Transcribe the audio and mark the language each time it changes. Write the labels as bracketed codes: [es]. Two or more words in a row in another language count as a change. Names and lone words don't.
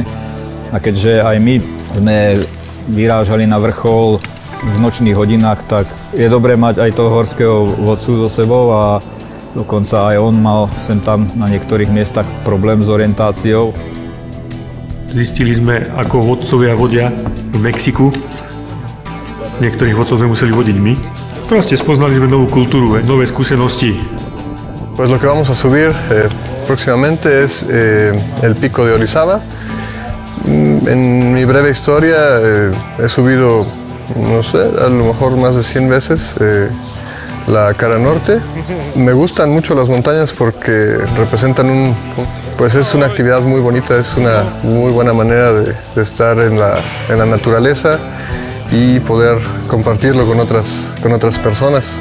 [sk] A keďže aj my sme vyrážali na vrchol v nočných hodinách, tak je dobré mať aj toho horského vodcu so sebou a dokonca aj on mal sem tam na niektorých miestach problém s orientáciou. Zistili sme, ako vodcovia vodia v Mexiku. Niektorých vodcov sme museli vodiť my. Proste spoznali sme novú kultúru, nové skúsenosti. [es] Pues lo que vamos a subir próximamente es el Pico de Orizaba. En mi breve historia he subido, no sé, a lo mejor más de 100 veces la cara norte. Me gustan mucho las montañas porque representan pues es una actividad muy bonita, es una muy buena manera de estar en la naturaleza y poder compartirlo con otras personas.